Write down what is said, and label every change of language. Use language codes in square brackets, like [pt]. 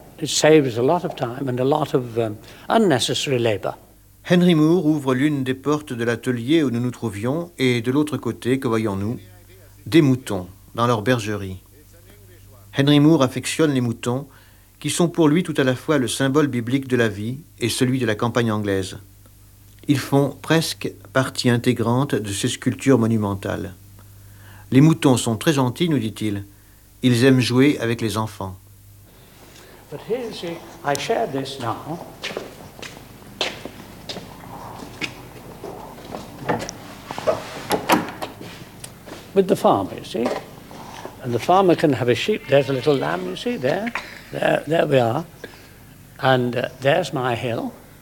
[en] It saves a lot of time and a lot of unnecessary labor. [fr] Henry Moore ouvre l'une des portes de l'atelier où nous nous trouvions et de l'autre côté, que voyons-nous? Des moutons dans leur bergerie. Henry Moore affectionne les moutons qui sont pour lui tout à la fois le symbole biblique de la vie et celui de la campagne anglaise. Ils font presque partie intégrante de ces sculptures monumentales. Les moutons sont très gentils, nous dit-il. Ils aiment jouer avec les enfants. [en] But here, you see, I share this now. With the farmer, you see. And the farmer can have a sheep. There's a little lamb, you see, there. There we are. And there's my hill.